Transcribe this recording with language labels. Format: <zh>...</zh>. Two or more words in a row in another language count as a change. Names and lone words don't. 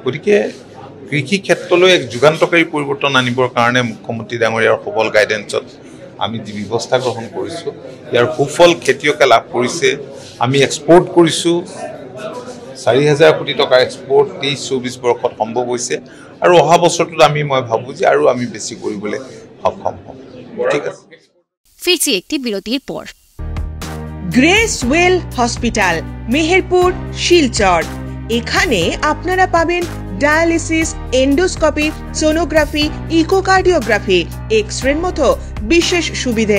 <as>গতিকে কৃষি ক্ষেত্ৰলৈ এক যুগান্তকাৰী পৰিৱৰ্তন আনিবৰ কাৰণে মুখ্যমন্ত্ৰী ডাঙৰীয়াৰ সবল গাইডেন্সত আমি যি ব্যৱস্থা গ্ৰহণ কৰিছোঁ ইয়াৰ সুফল খেতিয়কে লাভ কৰিছে। আমি এক্সপৰ্ট কৰিছোঁ, 4,000 কোটি টকাৰ এক্সপৰ্ট 23-24 বৰ্ষত সম্ভৱ হৈছে আৰু অহা বছৰটোত মই ভাবোঁ যে আৰু আমি বেছি কৰিবলৈ সক্ষম হ'ম। ঠিক আছে,</as> <bn>ফিরছি একটি বিরতির পর। গ্রেস ওয়েল হসপিটাল, মেহেরপুর, শিলচর। এখানে আপনারা পাবেন ডায়ালিসিস, এন্ডোস্কোপি, সোনোগ্রাফি, ইকোকার্ডিওগ্রাফি, এক্সরের মতো বিশেষ সুবিধে।</bn>